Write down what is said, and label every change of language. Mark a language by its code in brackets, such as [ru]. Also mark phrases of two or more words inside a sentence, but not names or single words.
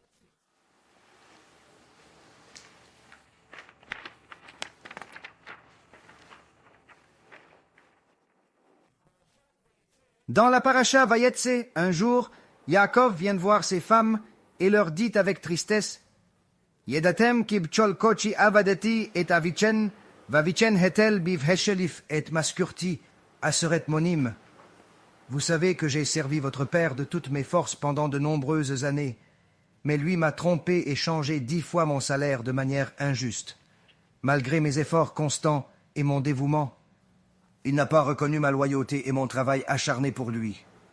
[fr] Dans la paracha Vayetse, un jour, Yaakov vient de voir ses femmes et leur dit avec tristesse, [he] ידעתן כי בכל כחי עבדתי את אביכן, ואביכן התל בי והחליף את משכרתי, עשרת מנים. [fr] Vous savez que j'ai servi votre père de toutes mes forces pendant de nombreuses années, mais lui m'a trompé et changé 10 fois mon salaire de manière injuste. Malgré mes efforts constants et mon dévouement, il n'a pas reconnu ma loyauté et mon travail acharné pour lui.